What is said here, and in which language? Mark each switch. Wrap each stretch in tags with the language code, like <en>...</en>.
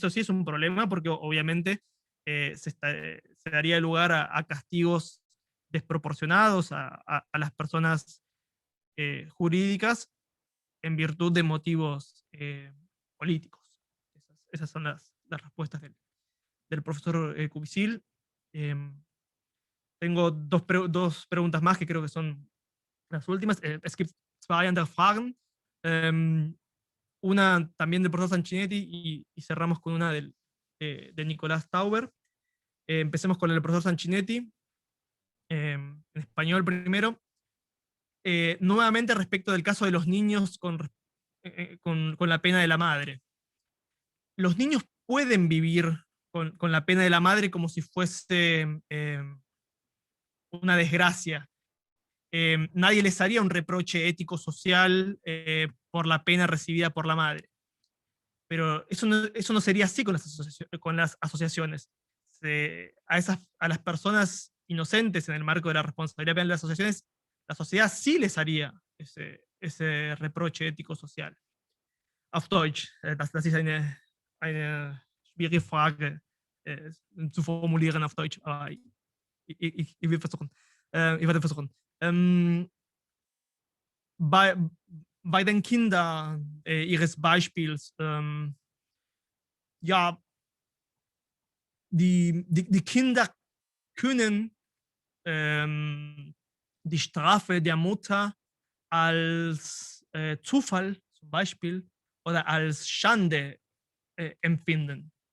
<es>Y eso sí es un problema porque obviamente se daría lugar a castigos desproporcionados a las personas jurídicas en virtud de motivos políticos. Esas son las respuestas del profesor Kubisil. Tengo dos preguntas más que creo que son las últimas.</es> <de>Es gibt zwei andere Fragen.</de> <es>Una también del profesor Sanchinetti y cerramos con una de Nicolás Tauber. Empecemos con el profesor Sanchinetti. En español primero. Nuevamente respecto del caso de los niños con la pena de la madre. Los niños pueden vivir con la pena de la madre como si fuese una desgracia. Nadie les haría un reproche ético-social por la pena recibida por la madre. Pero eso no sería así con las asociaciones. A las personas inocentes en el marco de la responsabilidad penal de las asociaciones, la sociedad sí les haría ese reproche ético-social.</es> <de>Auf Deutsch, das ist eine schwierige Frage zu formulieren auf Deutsch, aber ich will versuchen. Ich werde versuchen. Bei, bei den Kindern Ihres Beispiels, ja, die Kinder können die Strafe der Mutter als Zufall zum Beispiel oder als Schande empfinden.</de>